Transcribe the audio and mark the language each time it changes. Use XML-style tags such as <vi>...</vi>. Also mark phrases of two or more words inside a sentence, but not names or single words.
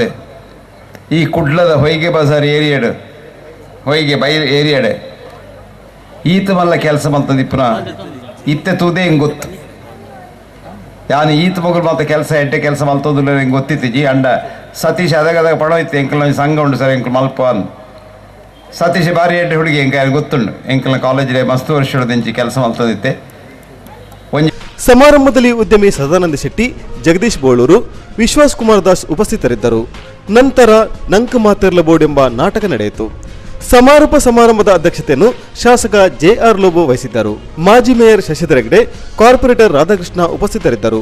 <tcy>ಈ ಕುಡ್ಲದ ಹೊಯ್ಗೆ ಬಜಾರ್ ಏರಿಯಾಡು ಹೊಯ್ಗೆ ಬೈಲ್ ಏರಿಯಾಡೆ ಈತ ಮಲ್ಲ ಕೆಲಸ ಮಲ್ತದ ಇಪ್ಪನ ಇತ್ತೆ ತೂದೇ ಹಿಂಗೆ ಗೊತ್ತು. ಯಾನು ಈತ ಮಗರು ಮತ್ತೆ ಕೆಲಸ ಎಡ್ಡೆ ಕೆಲಸ ಮಲ್ತೋದಿಲ್ಲ ಹಿಂಗೆ ಗೊತ್ತಿತ್ತಿ ಅಂಡ ಸತೀಶ್ ಅದಾಗ ಪಡೋಯ್ತು ಎಂಕಲ್ನ ಸಂಘ ಉಂಟು ಸರ್ ಎಂಕಲ್ ಮಲ್ಪ ಅಂದು ಸತೀಶ್ ಬಾರಿ ಎಡ್ಡೆ ಹುಡುಗಿ ಎಂಕ ಗೊತ್ತುಂಡು ಎಂಕಲ್ನ ಕಾಲೇಜಿಗೆ ಮಸ್ತ್ ವರ್ಷ ದಿಂಚಿ ಕೆಲಸ ಮಲ್ತದಿತ್ತೆ.</tcy> <kn>ಸಮಾರಂಭದಲ್ಲಿ ಉದ್ಯಮಿ ಸದಾನಂದ ಶೆಟ್ಟಿ, ಜಗದೀಶ್ ಬೋಳೂರು, ವಿಶ್ವಾಸ್ ಕುಮಾರ್ ದಾಸ್ ಉಪಸ್ಥಿತರಿದ್ದರು. ನಂತರ ನಂಕ ಮಾತಿರ್ಲ ಬೋರ್ಡ್ ಎಂಬ ನಾಟಕ ನಡೆಯಿತು. ಸಮಾರಂಭದ ಅಧ್ಯಕ್ಷತೆಯನ್ನು ಶಾಸಕ JR ಲೋಬೋ ವಹಿಸಿದ್ದರು. ಮಾಜಿ ಮೇಯರ್ ಶಶಿಧರ್ ಹೆಗ್ಡೆ, ಕಾರ್ಪೊರೇಟರ್ ರಾಧಾಕೃಷ್ಣ ಉಪಸ್ಥಿತರಿದ್ದರು.</kn>